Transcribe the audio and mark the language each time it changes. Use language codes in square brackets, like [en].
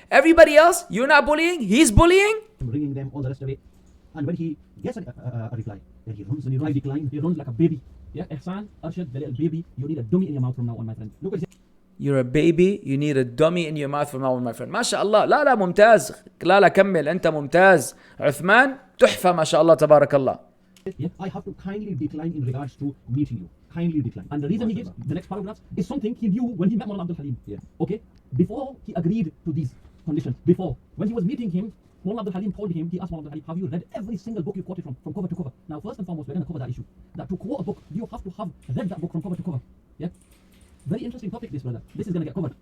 [en] Everybody else, you're not bullying. He's bullying. Bringing them all the rest of it. And when he gets a reply, then he runs. When he runs decline, he runs like a baby. Yeah, Ihsan, Arshad, the little baby, you need a dummy in your mouth from now on, my friend. Look at his You're a baby, you need a dummy in your mouth from now on, my friend. [ar] ما شاء الله. لا ممتاز. لا كمل. أنت ممتاز. عثمان تحفة ما شاء الله تبارك الله. [en] Yeah, I have to kindly decline in regards to meeting you. Kindly decline. And the reason he gives the next paragraph is something he knew when he met Mawlana Abdul Halim. Yeah. Okay? Before he agreed to these conditions, when he was meeting him, Mawlana Abdul Halim told him, he asked Mawlana Abdul Halim, have you read every single book you quoted from cover to cover? Now, first and foremost, we're going to cover that issue. That to quote a book, you have to have read that book from cover to cover. Yeah? Very interesting topic, this, brother. This is going to get covered.